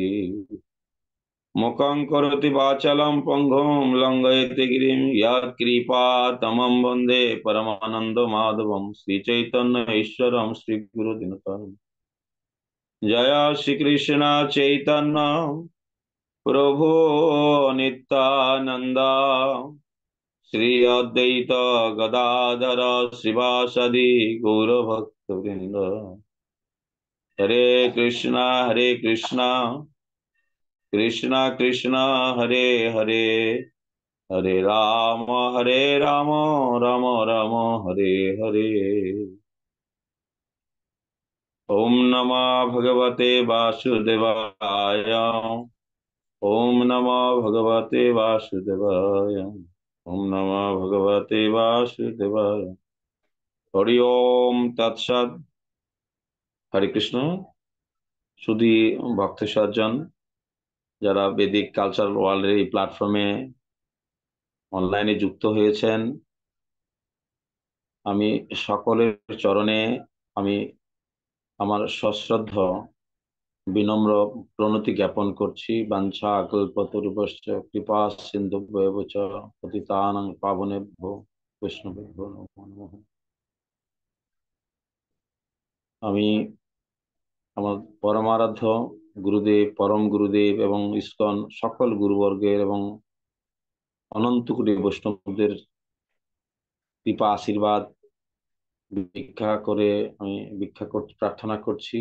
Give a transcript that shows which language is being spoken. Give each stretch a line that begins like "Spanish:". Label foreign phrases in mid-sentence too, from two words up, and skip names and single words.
Sanskrit: मुखं करोति वाचालं पङ्गुं लङ्घयति गिरिं यत्कृपा तमं वन्दे परमानन्द माधवं श्रीचैतन्य ईश्वरं श्रीगुरुदिनकरं। जय श्री कृष्ण चैतन्य प्रभु नित्यानंद श्री अद्वैत गदाधर श्रीवासदि गौरभक्तवृंद। हरे कृष्णा कृष्णा कृष्णा हरे हरे हरे राम राम राम हरे हरे। ओम नमः भगवते वासुदेवाय ओम नमः भगवते वासुदेवाय ओम नमः भगवते वासुदेवाय। हरि ओम तत्सद। हरे कृष्ण।
Bangla: শুধু ভক্ত সজ্জন যারা বেদিক কালচারাল ওয়ার্ল্ডের এই প্ল্যাটফর্মে অনলাইনে যুক্ত হয়েছেন, আমি সকলের চরণে আমি আমার সশ্রদ্ধ বিনম্র প্রণতি জ্ঞাপন করছি।
Sanskrit: বাঞ্ছা কল্পতরুভ্যশ্চ কৃপা সিন্ধুভ্যেব চ পতিতানাং পাবনেভ্যো বৈষ্ণবেভ্যো নমো নমঃ।
Bangla: আমি আমার পরমারাধ্য গুরুদেব, পরম গুরুদেব এবং ইসকন সকল গুরুবর্গের এবং অনন্ত কোটি বৈষ্ণবদের কৃপা আশীর্বাদ ভিক্ষা করতে প্রার্থনা করছি।